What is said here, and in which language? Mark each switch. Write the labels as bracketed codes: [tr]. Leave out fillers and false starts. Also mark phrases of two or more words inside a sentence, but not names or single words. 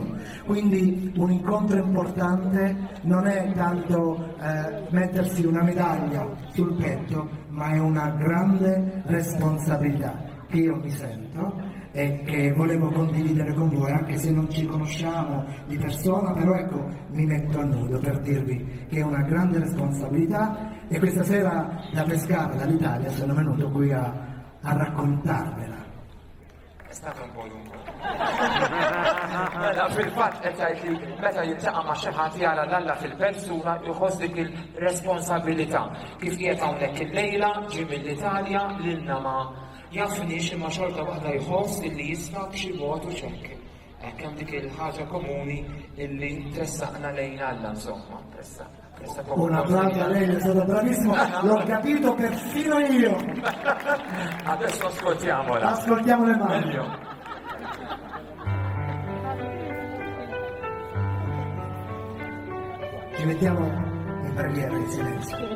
[it] Quindi un incontro importante non è tanto mettersi una medaglia sul petto, ma è una grande responsabilità che io mi sento e che volevo condividere con voi, anche se non ci conosciamo di persona, però ecco, mi metto a nudo per dirvi che è una grande responsabilità e questa sera da Pescara, dall'Italia, sono venuto qui a raccontarvela. È stato un po' lungo. [mt] Mela fil-fatt qed tgħid li meta jiltaqa' ma' xi ħadd jara l-Alla fil-persuna jħoss dik il-responsabilità. Kif qiegħed hawnhekk illejla ġie mill-Italja lilna ma' jafniex imma xorta waħda jħoss illi jista' b'xi mod u ċekk. Hekk hemm dik il-ħaġa komuni illi tressaqna lejn Alla, insomma, tressaqna. [it] Un applauso a lei, è stato bravissimo, l'ho capito perfino io. Adesso ascoltiamola. Ascoltiamo le mani. Meglio. Ci mettiamo in preghiera in silenzio.